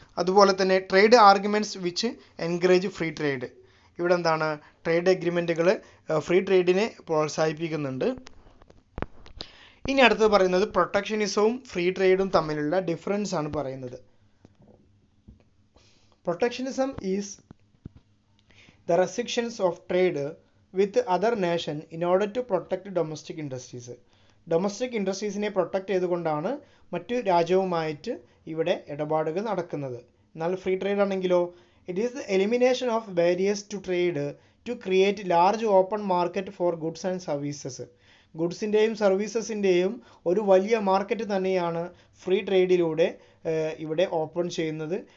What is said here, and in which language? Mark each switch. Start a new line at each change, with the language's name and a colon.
Malayalam: അതുപോലെ തന്നെ
English: Trade arguments which encourage free trade.
Malayalam: ഇവിടെ എന്താണ്, ട്രേഡ് അഗ്രിമെൻറ്റുകൾ ഫ്രീ ട്രേഡിനെ പ്രോത്സാഹിപ്പിക്കുന്നുണ്ട്. ഇനി അടുത്തത് പറയുന്നത് പ്രൊട്ടക്ഷനിസവും ഫ്രീ ട്രേഡും തമ്മിലുള്ള ഡിഫറൻസ് ആണ് പറയുന്നത്.
English: Protectionism is the restrictions of trade with other nation in order to protect domestic industries.
Malayalam: Domestic ഇൻഡസ്ട്രീസിനെ protect ചെയ്തുകൊണ്ടാണ് മറ്റു രാജ്യവുമായിട്ട് ഇവിടെ ഇടപാടുകൾ നടക്കുന്നത്. എന്നാൽ ഫ്രീ ട്രേഡ് ആണെങ്കിലോ,
English: It is the elimination of barriers to trade to create large open market for goods and services.
Malayalam: ഗുഡ്സിൻ്റെയും സർവീസസിൻ്റെയും ഒരു വലിയ market തന്നെയാണ് ഫ്രീ ട്രേഡിലൂടെ ഇവിടെ ഓപ്പൺ ചെയ്യുന്നത്.